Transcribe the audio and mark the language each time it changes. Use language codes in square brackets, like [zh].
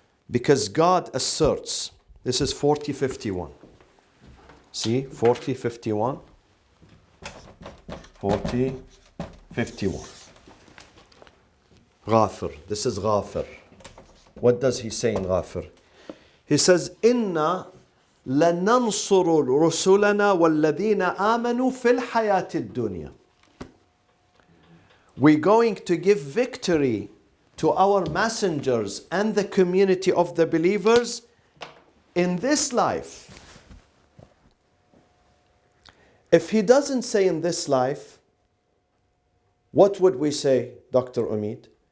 [en] Because God asserts, this is 40:51. See, 40:51. 40:51. Ghafir. This is Ghafir. What does he say in Ghafir? He says, [ar] Inna لَنَنْصُرُ رُسُلَنَا وَالَّذِينَ آمَنُوا فِي الْحَيَاةِ الدُّنْيَا. [en] We're going to give victory to our messengers and the community of the believers in this life. If he doesn't say in this life, what would we say, Dr. Omid?